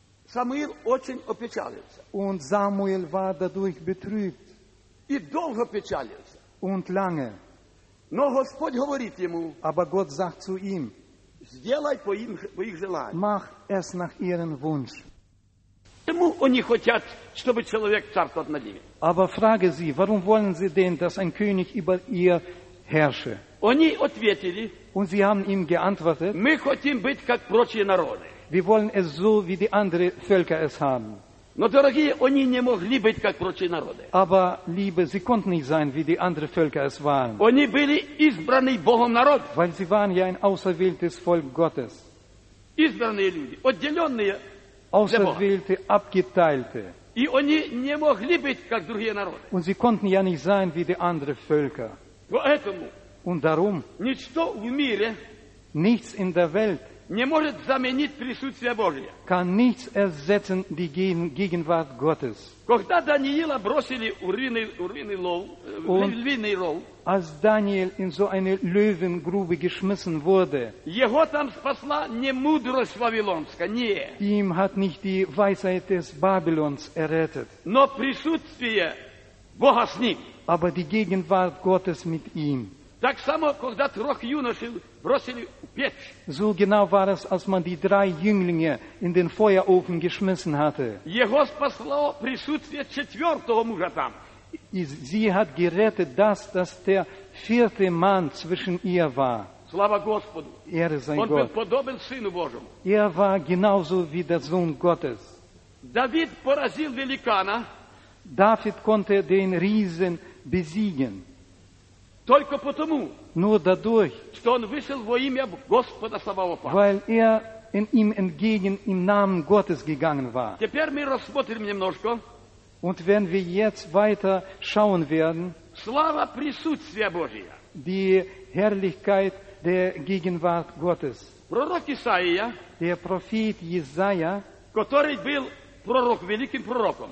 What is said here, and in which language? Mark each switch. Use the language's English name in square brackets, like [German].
[Russian] Самуил очень опечалился. [German] Und Samuel war dadurch betrübt. [Russian] И долго печалился. [German] Und lange. [Russian] Но Господь говорит ему, [German] aber Gott sagt zu ihm, [Russian] сделай по им, по их желанию. [German] Mach es nach ihren Wunsch. [Russian] Почему они хотят, чтобы человек царствовал над ними? [German] Aber frage sie, warum wollen sie denn, dass ein König über ihr herrsche? [Russian] Они ответили, [German] und sie haben ihm geantwortet, [Russian] мы хотим быть, как прочие народы. [German] Wir wollen es so, wie die anderen Völker es haben. [Russian] Но, дорогие, они не могли быть, как прочие народы. [German] Aber, liebe, sie konnten nicht sein, wie die anderen Völker es waren. [Russian] Они были избранный Богом народ. [German] Weil sie waren ja ein auserwähltes Volk Gottes. [Russian] Избранные люди, отделенные. [German] Auserwählte, abgeteilte. [Russian] И они не могли быть, как другие народы. [German] Und sie konnten ja nicht sein, wie die anderen Völker. [Russian] Поэтому. [German] Und darum. [Russian] Ничто в мире. [German] Nichts in der Welt. [Russian] Не может заменить присутствие Божие. [German] Kann nichts ersetzen die Gegenwart Gottes. [Russian] Когда Даниила бросили в львиный ров, [German] als Daniel in so eine Löwengrube geschmissen wurde, [Russian] его там спасла не мудрость вавилонская, не. [German] Ihm hat nicht die Weisheit des Babylons errettet. [Russian] Но присутствие Бога с ним. [German] Aber die Gegenwart Gottes mit ihm. [Russian] Так само, когда трех юношей бросили в печь. [German] So genau war es, als man die drei Jünglinge in den Feuerofen geschmissen hatte. [Russian] Его спасло присутствие четвертого мужа там. [German] И sie hat gerettet das, dass der vierte Mann zwischen ihr war. [Russian] Слава Господу! [German] Ehre sei [Russian] Gott! Он был подобен Сыну Божьему. [German] Er war genauso wie der Sohn Gottes. [Russian] Давид поразил великана. [German] David konnte den Riesen besiegen. [Russian] Только потому, [German] nur dadurch, [Russian] что он вышел во имя Господа Саваофа. [German] Weil er in ihm entgegen im Namen Gottes gegangen war. [Russian] Теперь мы рассмотрим немножко. [German] Und wenn wir jetzt weiter schauen werden, [Russian] слава присутствия Божия. [German] Die Herrlichkeit der Gegenwart Gottes. [Russian] Пророк Исаия, [German] der Prophet Jesaja, [Russian] который был пророк, великим пророком.